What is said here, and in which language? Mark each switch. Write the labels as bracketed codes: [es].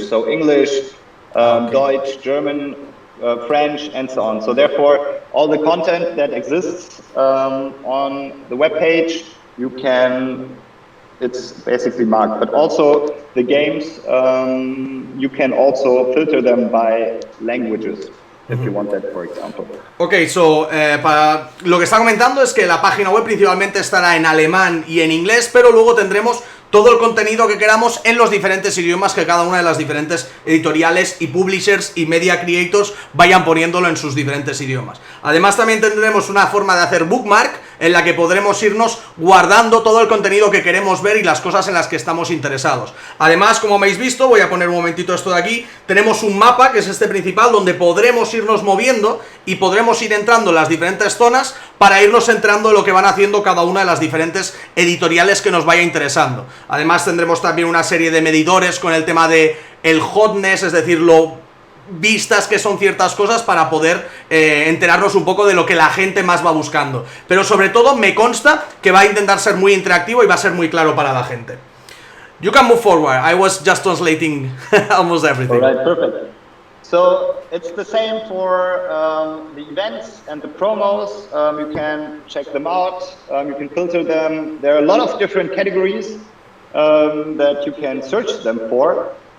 [en] So English, Deutsch, German, French, and so on. So therefore, all the content that exists on the webpage, you can, it's basically marked. But also the games, you can also filter them by languages. if you want that, for example. [es] Ok, para lo que está comentando es que la página web principalmente estará en alemán y en inglés, pero luego tendremos todo el contenido que queramos en los diferentes idiomas que cada una de las diferentes editoriales y publishers y media creators vayan poniéndolo en sus diferentes idiomas. Además también tendremos una forma de hacer bookmark en la que podremos irnos guardando todo el contenido que queremos ver y las cosas en las que estamos interesados. Además, como habéis visto, voy a poner un momentito esto de aquí, tenemos un mapa que es este principal donde podremos irnos moviendo y podremos ir entrando en las diferentes zonas para irnos entrando en lo que van haciendo cada una de las diferentes editoriales que nos vaya interesando. Además tendremos también una serie de medidores con el tema de el hotness, es decir, lo vistas que son ciertas cosas para poder enterarnos un poco de lo que la gente más va buscando. Pero sobre todo me consta que va a intentar ser muy interactivo y va a ser muy claro para la gente. [en] You can move forward. I was just translating almost everything. All right, perfect. So it's the same for the events and the promos. You can check them out. You can filter them. There are a lot of different categories that you can search them for.